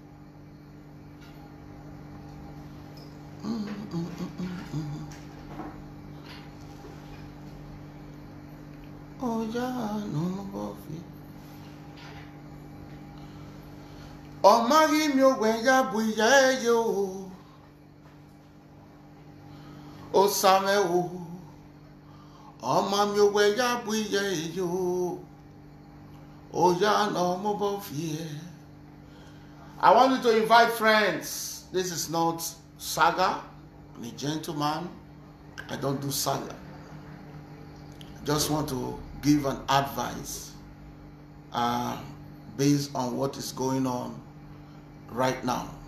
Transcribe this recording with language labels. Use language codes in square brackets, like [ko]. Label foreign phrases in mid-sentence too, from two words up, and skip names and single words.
[en] Oh yeah, no more coffee. Oh my mi o ya buye yo. O same o. Oh my mi o ya buye yo. Oh yeah, no more coffee. I want you to invite friends. This is not saga. I'm a gentleman. I don't do saga. I just want to give an advice based on what is going on right now.